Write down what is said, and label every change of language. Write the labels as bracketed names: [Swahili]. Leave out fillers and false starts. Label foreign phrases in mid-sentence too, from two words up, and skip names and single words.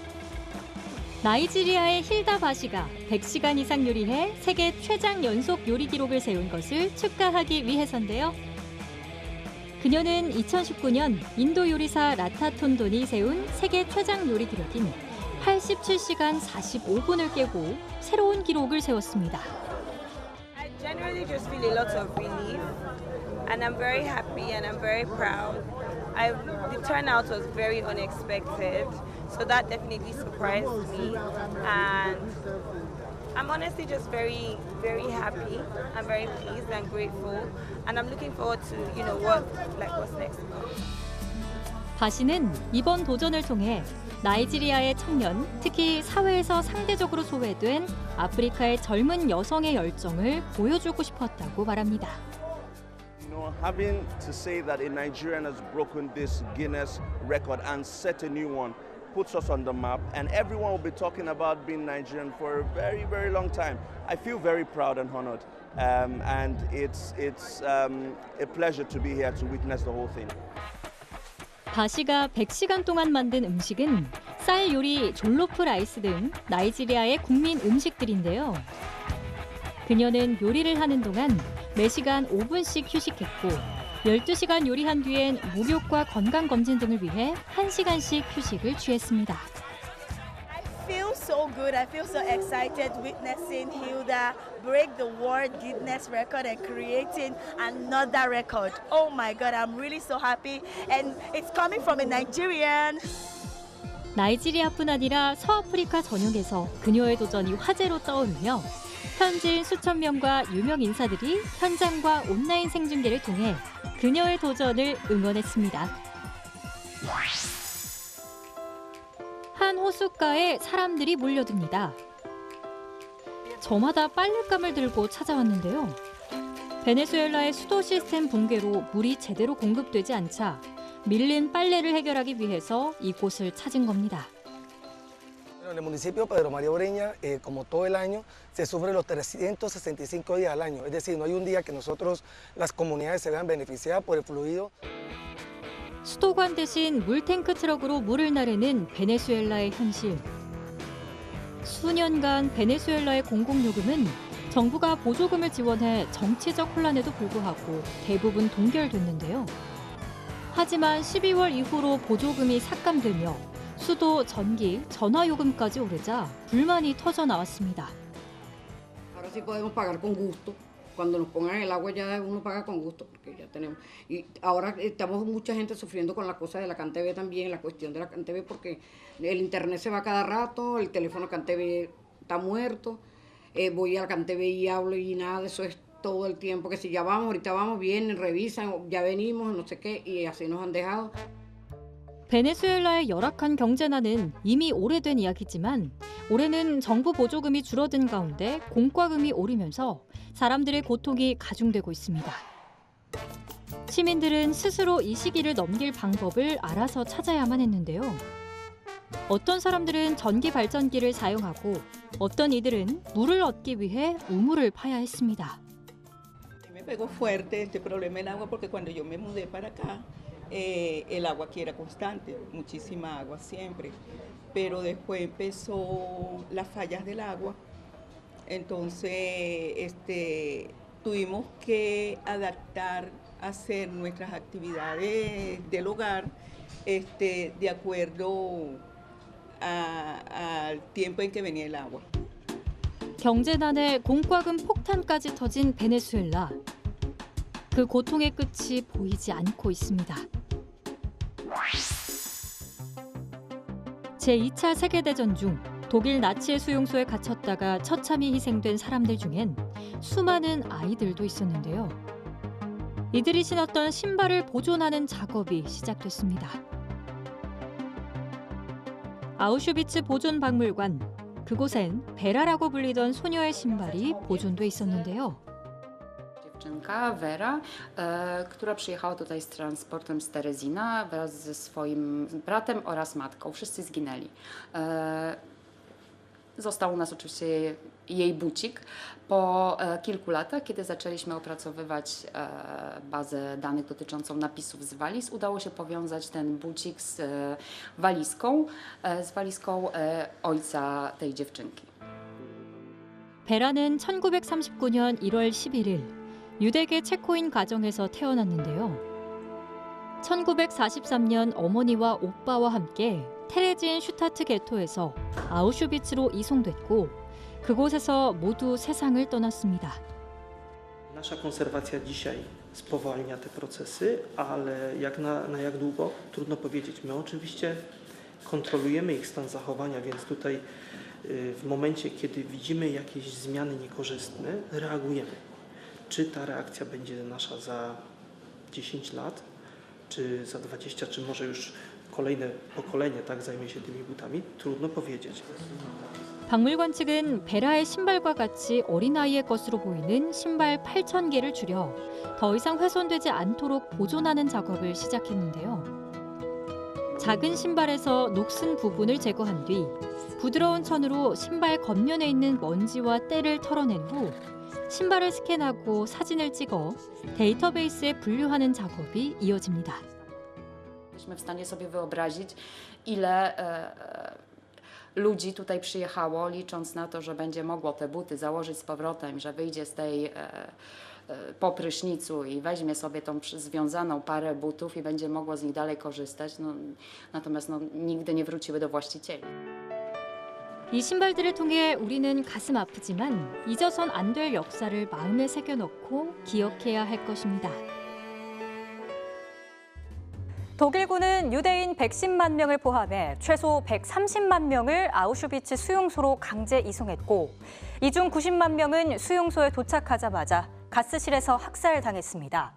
[Korean] 나이지리아의 힐다 바시가 100시간 이상 요리해 세계 최장 연속 요리 기록을 세운 것을 축하하기 위해서인데요. 그녀는 2019년 인도 요리사 라타톤돈이 세운 세계 최장 요리 기록인 87시간 45분을 깨고 새로운 기록을 세웠습니다. [English] I genuinely just feel a lot of relief and I'm very happy and I'm very proud. The turnout was very unexpected, so that definitely surprised me. And I'm honestly just very, very happy. I'm very pleased and grateful, and I'm looking forward to, what's next. [Korean] 바시는 이번 도전을 통해 나이지리아의 청년, 특히 사회에서 상대적으로 소외된 아프리카의 젊은 여성의 열정을 보여주고 싶었다고 말합니다. [English] Having to say that a Nigerian has broken this Guinness record and set a new one puts us on the map, and everyone will be talking about being Nigerian for a very, very long time. I feel very proud and honored, and it's a pleasure to be here to witness the whole thing. [Korean] 바시가 100시간 동안 만든 음식은 쌀 요리, 졸로프 라이스 등 나이지리아의 국민 음식들인데요. 그녀는 요리를 하는 동안 매시간 5분씩 휴식했고 12시간 요리한 뒤엔 목욕과 건강검진 등을 위해 1시간씩 휴식을 취했습니다. [English] I feel so good. I feel so excited witnessing Hilda break the world Guinness record and creating another record. Oh my God, I'm really so happy. And it's coming from a Nigerian. [Korean] 나이지리아뿐 아니라 서아프리카 전역에서 그녀의 도전이 화제로 떠오르며 현지인 수천 명과 유명 인사들이 현장과 온라인 생중계를 통해 그녀의 도전을 응원했습니다. 한 호숫가에 사람들이 몰려듭니다. 저마다 빨랫감을 들고 찾아왔는데요. 베네수엘라의 수도 시스템 붕괴로 물이 제대로 공급되지 않자 밀린 빨래를 해결하기 위해서 이곳을 찾은 겁니다. [Spanish] En el municipio de Pedro María Ureña, como todo el año, se sufre los 365 días al año. Es decir, no hay un día que nosotros, las comunidades, se vean beneficiadas por el fluido. [Korean] 수도관 대신 물탱크 트럭으로 물을 나르는 베네수엘라의 현실. 수년간 베네수엘라의 공공요금은 정부가 보조금을 지원해 정치적 혼란에도 불구하고 대부분 동결됐는데요. 하지만 12월 이후로 보조금이 삭감되며 수도, 전기, 전화요금까지 오르자 불만이 터져 나왔습니다. [Spanish] Ahora sí podemos pagar con gusto. Cuando nos pongan el agua ya uno paga con gusto porque ya tenemos. Y ahora estamos mucha gente sufriendo con la cosa de la CanTV también, la cuestión de la CanTV porque el internet se va cada rato, el teléfono CanTV está muerto. Voy a la CanTV y hablo y nada de eso es todo el tiempo que si ya vamos, ahorita vamos, vienen, revisan, ya venimos, no sé qué y así nos han dejado. [Korean] 베네수엘라의 열악한 경제난은 이미 오래된 이야기지만 올해는 정부 보조금이 줄어든 가운데 공과금이 오르면서 사람들의 고통이 가중되고 있습니다. 시민들은 스스로 이 시기를 넘길 방법을 알아서 찾아야만 했는데요. 어떤 사람들은 전기 발전기를 사용하고 어떤 이들은 물을 얻기 위해 우물을 파야 했습니다. [Spanish] Me pegó fuerte este problema del agua porque cuando yo me mudé para acá, el agua aquí era constante, muchísima agua siempre, pero después empezó las fallas del agua, entonces tuvimos que adaptar, hacer nuestras actividades del hogar de acuerdo al tiempo en que venía el agua. [Korean] 경제난에 공과금 폭탄까지 터진 베네수엘라. 그 고통의 끝이 보이지 않고 있습니다. 제2차 세계대전 중 독일 나치의 수용소에 갇혔다가 처참히 희생된 사람들 중엔 수많은 아이들도 있었는데요. 이들이 신었던 신발을 보존하는 작업이 시작됐습니다. 아우슈비츠 보존박물관. 그곳엔 베라라고 불리던 소녀의 신발이 보존돼 있었는데요. [Polish] Dziewczynka Vera, która przyjechała tutaj z transportem z Terezina wraz ze swoim bratem oraz matką. Wszyscy zginęli. Został u nas oczywiście jej bucik. Po kilku latach, kiedy zaczęliśmy opracowywać bazę danych dotyczącą napisów z waliz, udało się powiązać ten bucik z walizką ojca tej dziewczynki. [Korean] 베라는 1939년 1월 11일 유대계 체코인 가정에서 태어났는데요. 1943년 어머니와 오빠와 함께 테레지엔 슈타트 게토에서 아우슈비츠로 이송됐고 그곳에서 모두 세상을 떠났습니다. [Polish] Nasza konserwacja dzisiaj spowalnia te procesy, ale na jak długo? Trudno powiedzieć. My oczywiście kontrolujemy ich stan zachowania, więc tutaj w momencie, kiedy widzimy jakieś zmiany niekorzystne, reagujemy. Czy ta reakcja będzie nasza za 10 lat, czy za 20, czy może już kolejne pokolenie zajmie się tymi butami? Trudno powiedzieć. [Korean] 박물관 측은 베라의 신발과 같이 어린아이의 것으로 보이는 신발 8,000개를 줄여 더 이상 훼손되지 않도록 보존하는 작업을 시작했는데요. 작은 신발에서 녹슨 부분을 제거한 뒤 부드러운 천으로 신발 겉면에 있는 먼지와 때를 털어낸 후 신발을 스캔하고 사진을 찍어 데이터베이스에 분류하는 작업이 이어집니다. [Polish] Jesteśmy w stanie sobie wyobrazić, ile ludzi tutaj przyjechało, licząc na to, że będzie mogło te buty założyć z powrotem, że wyjdzie z tej po prysznicu i weźmie sobie tą związaną parę butów i będzie mogło z nich dalej korzystać. Natomiast nigdy nie wróciły do właścicieli. [Korean] 이 신발들을 통해 우리는 가슴 아프지만 잊어선 안 될 역사를 마음에 새겨넣고 기억해야 할 것입니다. 독일군은 유대인 110만 명을 포함해 최소 130만 명을 아우슈비츠 수용소로 강제 이송했고 이 중 90만 명은 수용소에 도착하자마자 가스실에서 학살당했습니다.